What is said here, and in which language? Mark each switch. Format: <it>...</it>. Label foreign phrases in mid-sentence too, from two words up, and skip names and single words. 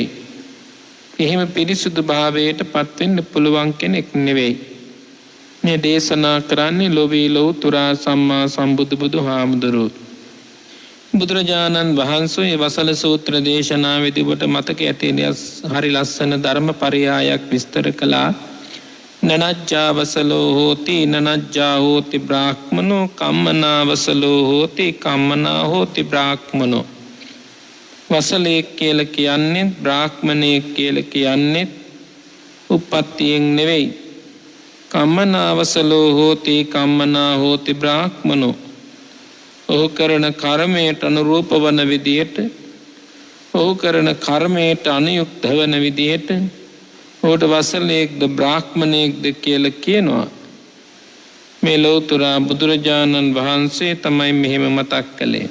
<si>එහෙම පිරිසුදු භාවයට පත් වෙන්න පුළුවන් කෙනෙක් නෙවෙයි. මේ දේශනා කරන්නේ ලෝභී ලෞතුරා සම්මා සම්බුදු බුදුහාමුදුරුවෝ. බුදුරජාණන් වහන්සේ වසල සූත්‍ර දේශනාවේදී ඔබට මතක ඇති හරි ලස්සන ධර්ම පරයයක් විස්තර කළා.</si> <pi>නනජ්ජාවසලෝ හෝති නනජ්ජා හෝති බ්‍රාහ්මනෝ කම්මනාවසලෝ හෝති කම්මනා හෝති බ්‍රාහ්මනෝ.</pi> <si>වසලේ කියලා කියන්නේ බ්‍රාහ්මණයෙක් කියලා කියන්නේ උප්පත්තියෙන් නෙවෙයි.</si> <pi>කම්මනාවසලෝ හෝති කම්මනා හෝති බ්‍රාහ්මනෝ.</pi> <si>ඔහු කරන කර්මයට අනුරූප වන විදියට, ඔහු කරන කර්මයට අනුයුක්ත වන විදියට ඕට වසලයෙක්ද බ්‍රාහ්මණයෙක්ද කියලා කියනවා. මේ ලෞතර බුදුරජාණන් වහන්සේ තමයි මෙහෙම මතක් කළේ.</si>